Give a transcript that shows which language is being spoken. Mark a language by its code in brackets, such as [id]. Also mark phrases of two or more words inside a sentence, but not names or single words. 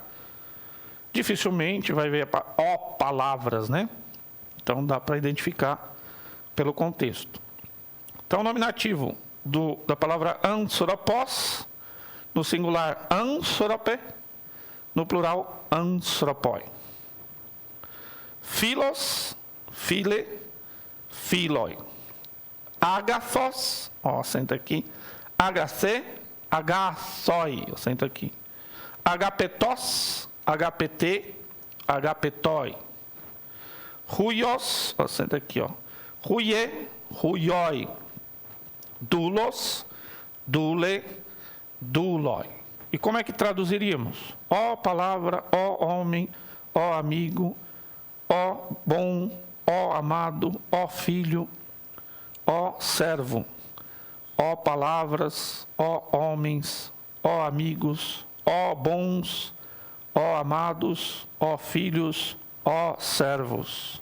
[pt] Dificilmente vai ver palavras, né? Então dá para identificar pelo contexto. Então, o nominativo da palavra anthropos, no singular anthrope, no plural anthropoi. [el] φίλος, φίλε, φίλοι. Agathos, [pt] ó, senta aqui. [el] ἀγαθέ, ἀγαθοί, [pt] eu sento aqui. [el] ἀγαπητός, ἀγαπητέ, ἀγαπητοί. Ruios, [pt] ó, senta aqui, ó. [el] υἱέ, υἱοί. δοῦλος, δοῦλε, δοῦλοι. [pt] E como é que traduziríamos? Ó palavra, ó homem, ó amigo, ó bom, ó amado, ó filho, ó servo, ó palavras, ó homens, ó amigos, ó bons, ó amados, ó filhos, ó servos.